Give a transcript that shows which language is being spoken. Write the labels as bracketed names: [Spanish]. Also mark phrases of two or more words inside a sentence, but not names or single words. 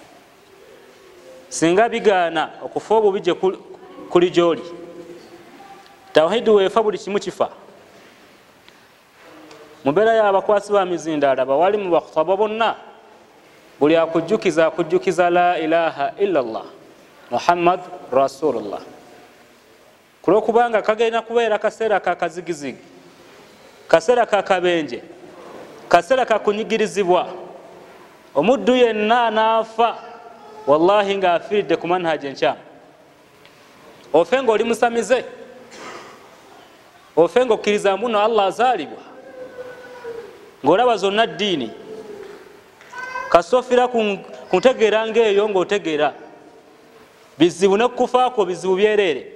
[Ganda] Singa bigaana okufa obubi gye kuli gy'oli, tawhidi weefa buli kimu kifa. Mu mbeera y'abakwasi ba mizindaalo, abawalimu bakhutaba bonna, buli akujjukiza [Arabic] لا إله إلا الله محمد رسول الله. [Ganda] Kulwokubanga kagenda kubeera kaseera ka kazigizigi, kaseera ka kabenje, kaseera ka kunyigirizibwa. Omuddu yenna n'afa wallahi ng'afiiridde ku manhaji enkyamu. Ofe ng'oli musamize, ofe ng'okkiriza mbuno Allah azaalibwa, ng'olaba zonna ddiini, kasofira ku ntegeera ng'eyo ng'otegeera bizibu n'okufaako bizibu byereere.